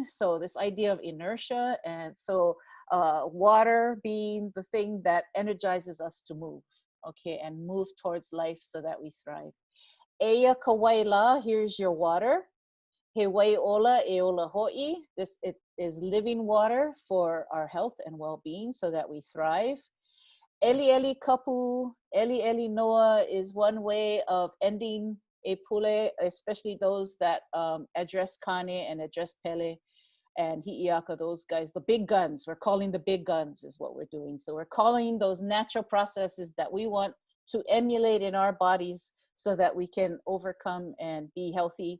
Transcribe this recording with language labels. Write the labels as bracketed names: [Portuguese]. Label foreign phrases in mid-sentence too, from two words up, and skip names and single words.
[English] So this idea of inertia, and so water being the thing that energizes us to move, okay, and move towards life so that we thrive. [Hawaiian] Eia kawaila, [English] here's your water. [Hawaiian] He wai ola e ola ho'i. [English] It is living water for our health and well-being so that we thrive. [Hawaiian] Eli eli kapu, eli eli noa [English] is one way of ending a pule, especially those that address Kane and address Pele and Hi'iaka, those guys, the big guns. We're calling the big guns is what we're doing. So we're calling those natural processes that we want to emulate in our bodies so that we can overcome and be healthy.